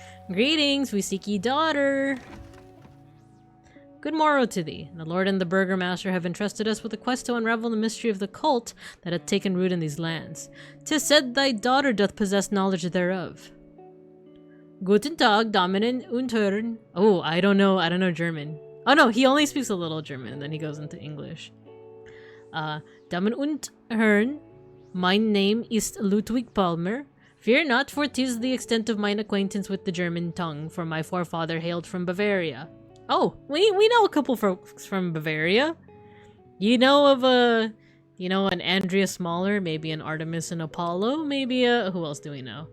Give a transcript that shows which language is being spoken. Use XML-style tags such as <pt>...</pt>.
<en>Greetings, we seek ye daughter. Good morrow to thee. The Lord and the Burgomaster have entrusted us with a quest to unravel the mystery of the cult that hath taken root in these lands. 'Tis said thy daughter doth possess knowledge thereof.</en> <de>Guten Tag, Damen und Herren.</de> <en>Oh, I don't know German. Oh no, he only speaks a little German, and then he goes into English.</en> <de>Damen und Herren, mein Name ist Ludwig Palmer.</de> <en>Fear not, for 'tis the extent of mine acquaintance with the German tongue, for my forefather hailed from Bavaria. Oh, we know a couple folks from Bavaria. You know of an Andrea Smaller, maybe an Artemis and Apollo, maybe who else do we know?</en>